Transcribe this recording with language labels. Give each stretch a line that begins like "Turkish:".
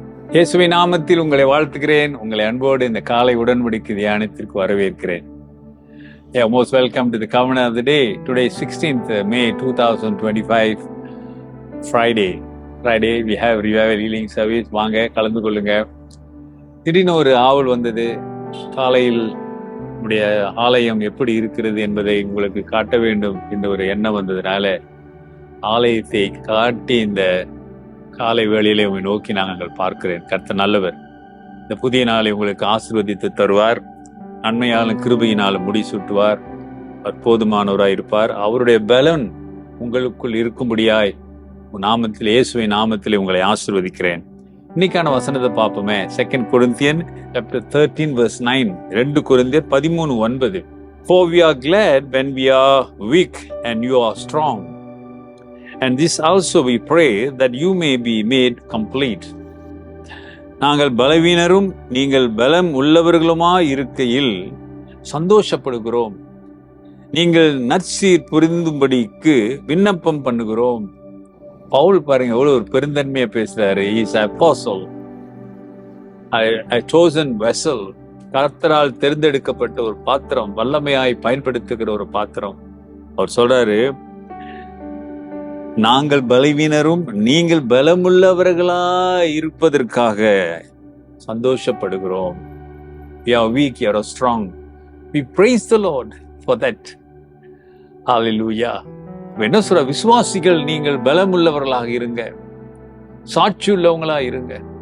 Tamil: இயேசுவின் நாமத்தில் உங்களை வாழ்த்துகிறேன். உங்களை அன்போடு இந்த காலை உடன்படிக்கை தியானத்திற்கு வரவேற்கிறேன்.
English: Most welcome to the Covenant of the Day. Today is 16th May 2025, Friday. We have Revival Healing Service.
Tamil: வாங்க கலந்து கொள்ளுங்க. திடீர்னு ஒரு ஆவல் வந்தது. காலையில் உடைய ஆலயம் எப்படி இருக்கிறது என்பதை உங்களுக்கு காட்ட வேண்டும் என்ற ஒரு எண்ணம் வந்ததுனால ஆலயத்தை காட்டி இந்த காலை வேளையிலே உங்களை நோக்கி நாங்கள் பார்க்கிறேன். கர்த்தர் நல்லவர். இந்த புதிய நாளை உங்களுக்கு ஆசீர்வதித்து தருவார். நன்மையாலும் கிருபையினாலும் முடிசூட்டுவார். போதுமானவராய் இருப்பார். அவருடைய பலன் உங்களுக்குள் இருக்கும்படியாய் நாமத்தில், இயேசுவின் நாமத்திலே உங்களை ஆசீர்வதிக்கிறேன். இன்னைக்கான வசனத்தை பார்ப்போமே.
English: 2 Corinthians chapter 13 verse 9. 2 Corinthians 13:9. For we are glad when we are weak and you are strong. And this also we pray that you may be made complete.
Tamil: நாங்கள் பலவீனரும் நீங்கள் பலம் உள்ளவர்களுமாய் இருக்கையில் சந்தோஷப்படுகிறோம். நீங்கள் நற்சீர் புரிந்தும்படிக்கு விண்ணப்பம் பண்ணுகிறோம். பவுல் பாருங்க எவ்வளவு ஒரு பெருந்தன்மையா பேசுறாரு.
English: He is an apostle, a chosen vessel.
Tamil: கர்த்தரால் தேர்ந்தெடுக்கப்பட்ட ஒரு பாத்திரம், வல்லமையாய் பயன்படுத்துகிற ஒரு பாத்திரம். அவர் சொல்றாரு, நாங்கள் பலவீனரும் நீங்கள் பலமுள்ளவர்களாய் இருப்பதற்காக சந்தோஷப்படுகிறோம்.
English: We are weak, you are strong. We praise the Lord for that. Hallelujah.
Tamil: என்ன சொல்ற, விசுவாசிகள் நீங்கள் பலமுள்ளவர்களாக இருங்க, சாட்சி உள்ளவங்களா இருங்க.